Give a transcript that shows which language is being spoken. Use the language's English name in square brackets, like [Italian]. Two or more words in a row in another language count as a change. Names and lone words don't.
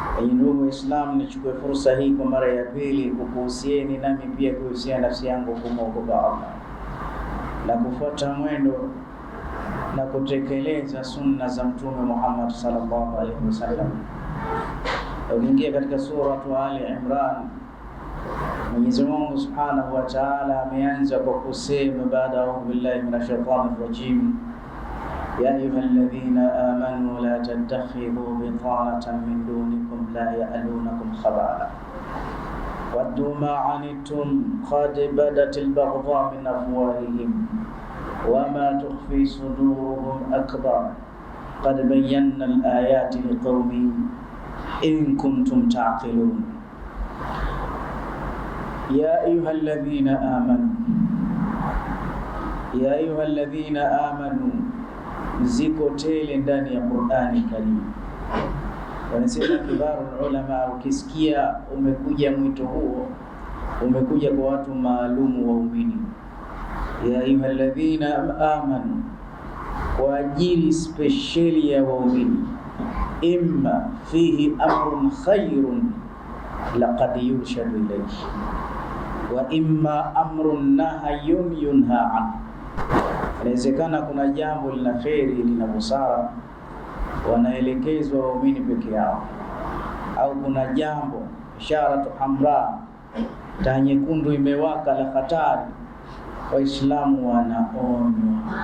[Swahili] Ndugu Waislamu, nichukue fursa hii kwa mara ya pili kukuhusieni nami pia kuhusia nafsi yangu kumwogopa Allah na kufuata mwendo na kutekeleza sunna za Mtume Muhammad [Arabic] صلى الله عليه وسلم. [Swahili] Ukiingia katika suratu Ali Imran, Mwenyezi Mungu [Arabic] سبحانه وتعالى [Swahili] ameanza kwa kusema baada [Arabic] أعوذ بالله من الشيطان الرجيم يا أيها الذين آمنوا لا تتخذوا بطانة من دونكم لا يألونكم خبالا ودوا ما عنتم قد بدت البغضاء من أفواههم وما تخفي صدورهم أكبر قد بينا الآيات لقوم إن كنتم تعقلون. يا أيها الذين آمنوا, [Swahili] ziko tele ndani ya Qur'ani Karim. Wanasema [Arabic] كبار العلماء, [Swahili] ukisikia umekuja mwito huo umekuja kwa watu maalumu waumini. [Arabic] يا أيها الذين آمنوا, [Swahili] kwa ajili speciali ya waumini. [Arabic] إما فيه أمر خير لقد يرشد إليه وإما أمر نهي ينهى عن. [Swahili] Inawezekana kuna jambo lina kheri, lina busara, wanaelekezwa waumini peke yao, au kuna jambo [Arabic] إشارة حمراء, [Swahili] taa nyekundu imewaka la hatari, Waislamu wanaonywa.